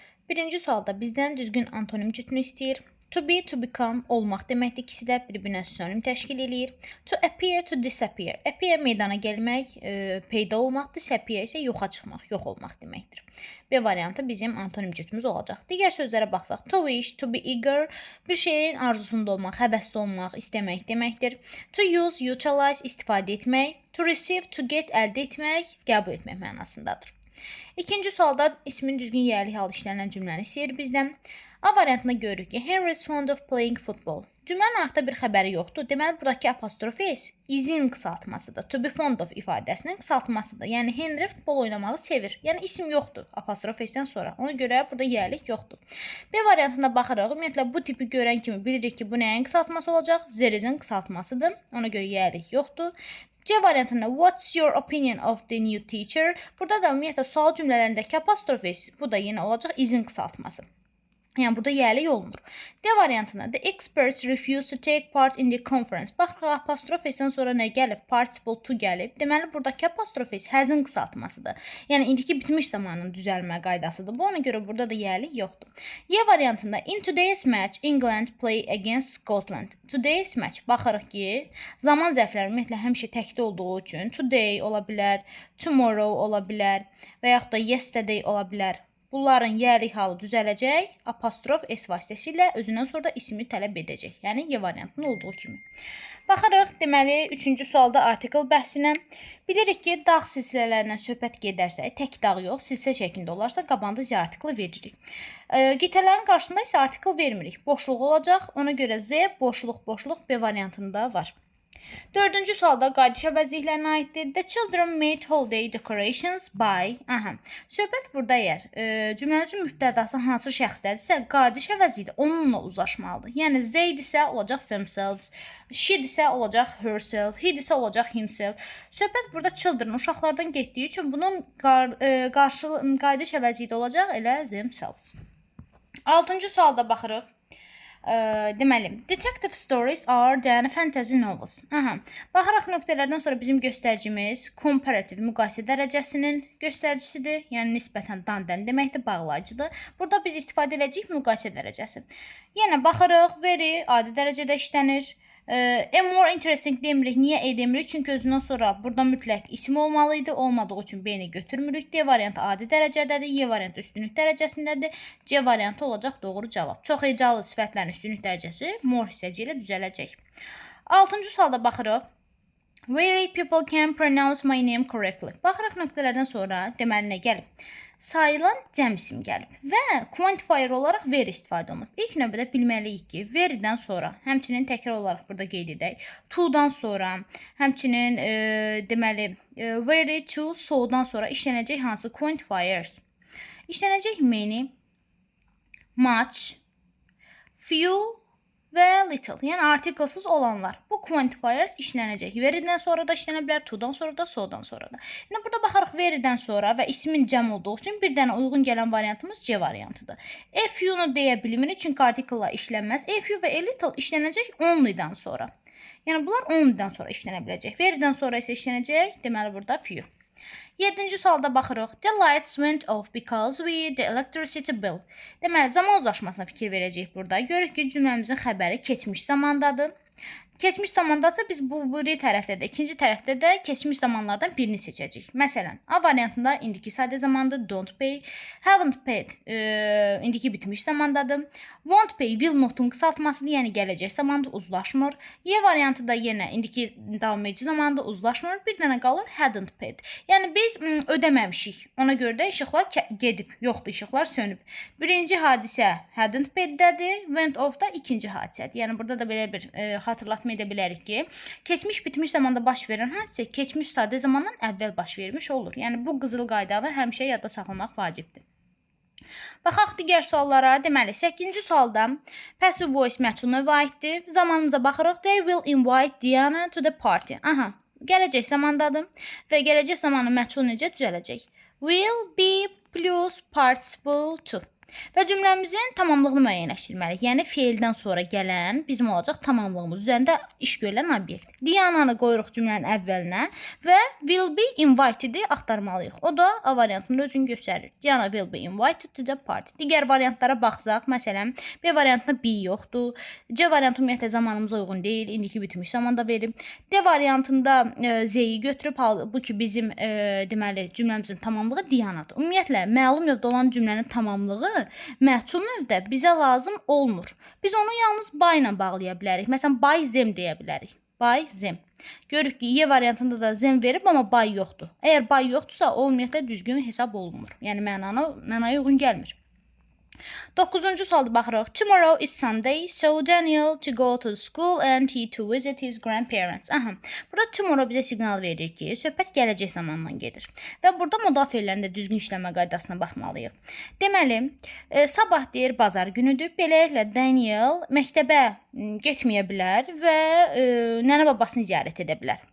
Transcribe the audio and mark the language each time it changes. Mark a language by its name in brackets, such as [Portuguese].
[Azerbaijani] Birinci sualda bizdən düzgün antonim cütünü istəyir. [English] To be, to become [Azerbaijani] olmaq deməkdir. İkisi də bir-birinə sinonim təşkil eləyir. [English] To appear, to disappear. [Azerbaijani] Appear meydana gəlmək, peyda olmaq, disappear isə yoxa çıxmaq, yox olmaq deməkdir. B variantı bizim antonim cütümüz olacaq. Digər sözlərə baxsaq, [English] to wish, to be eager, [Azerbaijani] bir şeyin arzusunda olmaq, həvəsli olmaq, istəmək deməkdir. [English] To use, utilize, [Azerbaijani] istifadə etmək. [English] To receive, to get, [Azerbaijani] əldə etmək, qəbul etmək mənasındadır. İkinci sualda ismin düzgün yerli hal işlənən cümləni istəyir bizdən. A variantına görürük ki, [English] Henry is fond of playing football. [Azerbaijani] Cümlənin artıq bir xəbəri yoxdur. Deməli, buradakı apostrof s izin qısaltmasıdır. [English] To be fond of [Azerbaijani] ifadəsinin qısaltmasıdır. Yəni, Henry futbol oynamağı sevir. Yəni, isim yoxdur apostrof s-dən sonra. Ona görə burada yerlik yoxdur. B variantına baxırıq. Ümumiyyətlə, bu tipi görən kimi bilirik ki, bu nəyin qısaltması olacaq? Zerizin qısaltmasıdır. Ona görə yerlik yoxdur. C variantında [English] what's your opinion of the new teacher? [Azerbaijani] Burada da ümumiyyətlə sual cümlələrindəki apostrof s, bu da yenə olacaq izin qısaltması. Yəni, burada yerlik olmur. D variantında [English] the experts refuse to take part in the conference. [Azerbaijani] Baxırıq, apostrof s-dən sonra nə gəlib? Participle to gəlib. Deməli, buradakı apostrof s həzin qısaltmasıdır. Yəni, indiki bitmiş zamanın düzəlmə qaydasıdır. Bu, ona görə burada da yerlik yoxdur. Y variantında [English] in today's match, England play against Scotland. Today's match. [Azerbaijani] Baxırıq ki, zaman zərfləri ümumiyyətlə həmişə təkdə olduğu üçün today ola bilər, tomorrow ola bilər və yaxud da yesterday ola bilər. Bunların yerlik halı düzələcək, apostrof s vasitəsilə özündən sonra da ismi tələb edəcək. Yəni, Y variantının olduğu kimi. Baxırıq, deməli, üçüncü sualda artikel bəhsinə. Bilirik ki, dağ silsilələrindən söhbət gedərsə, tək dağ yox, silsilə şəklində olarsa, qabağında Z artiklı veririk. Qitələrin qarşısında isə artikel vermirik. Boşluq olacaq, ona görə Z, boşluq B variantında var. Dördüncü sualda qayıdış əvəzliklərinə aiddir. [English] The children made holiday decorations by... [Azerbaijani] Söhbət burada əgər cümləmizin mübtədası hansı şəxsdədirsə, qayıdış əvəzliyi onunla uzlaşmalıdır. Yəni, they isə olacaq themselves, she isə olacaq herself, he isə olacaq himself. Söhbət burada children uşaqlardan getdiyi üçün bunun qayıdış əvəzliyi olacaq elə themselves. Altıncı sualda baxırıq. Deməli, [English] detective stories are than fantasy novels. [Azerbaijani] Baxaraq nöqtələrdən sonra bizim göstəricimiz komparativ müqayisə dərəcəsinin göstəricisidir. Yəni, nisbətən dan-dən deməkdir, bağlayıcıdır. Burada biz istifadə edəcəyik müqayisə dərəcəsi. Yenə baxırıq, very adi dərəcədə işlənir. More interesting demirik. Niyə demirik? Çünki özündən sonra burada mütləq isim olmalıydı. Olmadığı üçün B-ni götürmürük. D variantı adi dərəcədədir. Y variantı üstünlük dərəcəsindədir. C variantı olacaq doğru cavab. Çox hecalı sifətlərin üstünlük dərəcəsi more hissəci ilə düzələcək. 6-cı sualda baxırıq. [English] Very people can pronounce my name correctly. [Azerbaijani] Baxırıq nöqtələrdən sonra deməli nə gəlib? Sayılan cəm isim gəlib və quantifier olaraq very istifadə olunub. İlk növbədə bilməliyik ki, verydən sonra, həmçinin təkrar olaraq burada qeyd edək, to-dan sonra, həmçinin deməli, very, to, so-dan sonra işlənəcək hansı quantifiers? İşlənəcək many, much, few və little, yəni artiklsız olanlar. Bu quantifiers işlənəcək. Verydən sonra da işlənə bilər, to-dan sonra da, so-dan sonra da. Yəni, burada baxarıq verydən sonra və ismin cəm olduğu üçün bir dənə uyğun gələn variantımız C variantıdır. A few-nu deyə bilmirik, çünki artikllar işlənməz. A few və a little işlənəcək only-dan sonra. Yəni, bunlar only-dan sonra işlənə biləcək. Verydən sonra isə işlənəcək, deməli, burada few. 7-ci sualda baxırıq. [English] The lights went off because we the electricity bill. [Azerbaijani] Deməli, zaman uzlaşmasına fikir verəcəyik burada. Görürük ki, cümləmizin xəbəri keçmiş zamandadır. Keçmiş zamandadsa biz bu biri tərəfdə də, ikinci tərəfdə də keçmiş zamanlardan birini seçəcəyik. Məsələn, A variantında indiki sadə zamandır, [English] don't pay, haven't paid, [Azerbaijani] indiki bitmiş zamandadır. [English] Won't pay, [Azerbaijani] will notun qısaltmasıdır, yəni gələcək zamandır, uzlaşmır. Y variantı da yenə indiki davam edici zamandır, uzlaşmır. Bir dənə qalır, [English] hadn't paid. [Azerbaijani] Yəni biz ödəməmişik. Ona görə də işıqlar gedib, yoxdur, işıqlar sönüb. Birinci hadisə hadn't paid-dədir, went off da ikinci hadisədir. Yəni burada da belə bir xatırlatma edə bilərik ki, keçmiş bitmiş zamanda baş verən hadisə keçmiş sadə zamandan əvvəl baş vermiş olur. Yəni bu qızıl qaydanı həmişə yadda saxlamaq vacibdir. Baxaq digər suallara. Deməli, 8-ci sualda [English] passive voice [Azerbaijani] məchul növə aiddir. Zamanımıza baxırıq. [English] They will invite Diana to the party. [Azerbaijani] Gələcək zamandadır və gələcək zamanı məchul necə düzələcək? [English] Will be plus participle [Azerbaijani] to. Və cümləmizin tamamlığını müəyyənləşdirməliyik. Yəni feildən sonra gələn bizim olacaq tamamlığımız üzərində iş görülən obyekt. Diananı qoyuruq cümlənin əvvəlinə və [English] will be invited- [Azerbaijani] i axtarmalıyıq. O da A variantında özünü göstərir. [English] Diana will be invited to the party. [Azerbaijani] Digər variantlara baxsaq, məsələn, B variantında be yoxdur. C variantı ümumiyyətlə zamanımıza uyğun deyil. İndiki bitmiş zamanda verib. D variantında Z-yi götürüb bu ki bizim deməli cümləmizin tamamlığı Dianadır. Ümumiyyətlə məlum növdə olan cümlənin tamamlığı məhsul növdə bizə lazım olmur. Biz onu yalnız by ilə bağlaya bilərik. Məsələn, by them deyə bilərik. [English] By them. [Azerbaijani] Görürük ki, Y variantında da them verib, amma by yoxdur. Əgər by yoxdursa, o ümumiyyətlə düzgün hesab olunmur. Yəni mənaya uyğun gəlmir. 9-cu sualda baxırıq. [English] Tomorrow is Sunday, so Daniel to go to school and he to visit his grandparents. Aha. [Azerbaijani] Burada tomorrow bizə siqnal verir ki, söhbət gələcək zamandan gedir. Və burada modal feillərində düzgün işləmə qaydasına baxmalıyıq. Deməli, sabah deyir bazar günüdür. Beləliklə Daniel məktəbə getməyə bilər və nənə babasını ziyarət edə bilər.